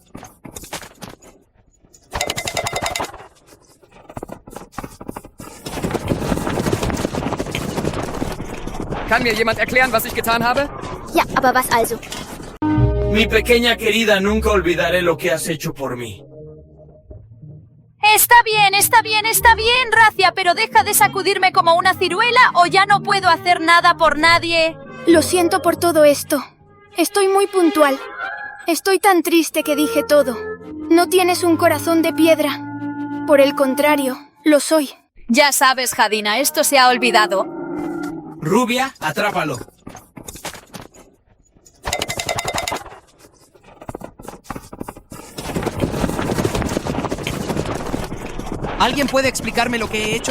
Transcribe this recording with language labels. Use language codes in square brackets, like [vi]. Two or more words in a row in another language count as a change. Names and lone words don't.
[de] Kann mir jemand erklären, was ich getan habe? Ja, aber was also? [es] Mi pequeña querida, nunca olvidaré lo que has hecho por mí. Está bien, Razia, pero deja de sacudirme como una ciruela o ya no puedo hacer nada por nadie. Lo siento por todo esto. Estoy muy puntual. Estoy tan triste que dije todo. No tienes un corazón de piedra. Por el contrario, lo soy. Ya sabes, Jadina, esto se ha olvidado. Rubia, atrápalo. ¿Alguien puede explicarme lo que he hecho?